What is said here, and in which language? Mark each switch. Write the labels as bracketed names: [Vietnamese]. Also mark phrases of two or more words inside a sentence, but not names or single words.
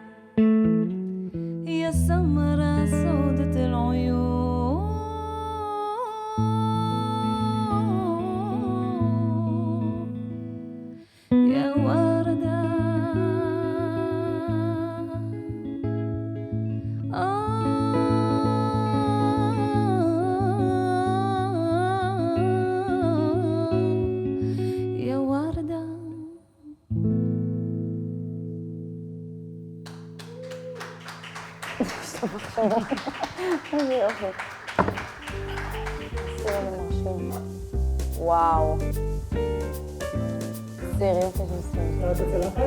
[Arabic] يا سمرة سودة العيون يا وردة يا وردة [Hebrew] איזה יופי. סיר מרשים. וואו. סיר, יופי של סיר.